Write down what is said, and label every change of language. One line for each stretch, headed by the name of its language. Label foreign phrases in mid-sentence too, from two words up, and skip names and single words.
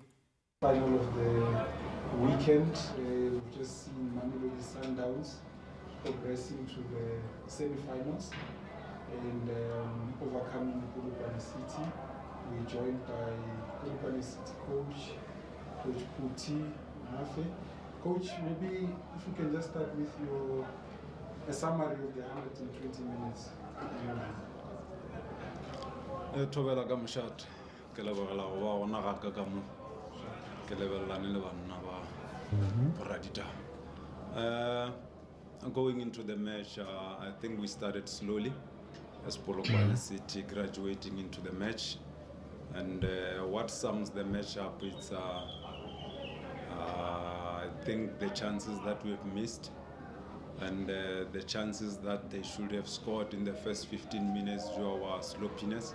English: Final of the weekend, we've just seen Mamelodi Sundowns progressing to the semi-finals and overcoming Polokwane City. We're joined by Polokwane City coach Pitso Mosimane. Coach, maybe if you can just start with a summary of the 120 minutes.
Northern Sotho: Tobela ka moshat ke lebogela go ba gona ga ka mo ke lebellane le banna ba radita.
English: Going into the match, I think we started slowly as Polokwane City graduating into the match, and what sums the match up is I think the chances that we've missed and the chances that they should have scored in the first 15 minutes due to our sloppiness.